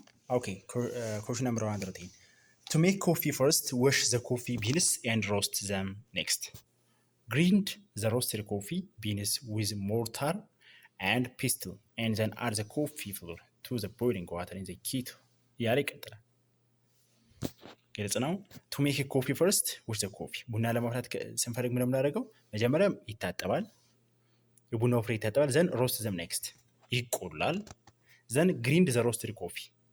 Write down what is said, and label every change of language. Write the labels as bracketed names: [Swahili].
[English] ኦኬ ኮሽን ነምበር 110 To make coffee first, wash the coffee beans and roast them next. Grind the roasted coffee beans with mortar and pestle and then add the coffee flour to the boiling water in the kettle. [Amharic] ያለ ይቀጥላል። ግልጽ ነው። [English] To make a coffee first, wash the coffee. [Amharic] ቡና ለማፍላት ስንፈልግ ምን የምናደርገው? መጀመሪያ ይታጠባል። የቡናው ፍሬ ይታጠባል። [English] then roast them next. [Amharic] ይቆላል። [English] then grind the roasted coffee.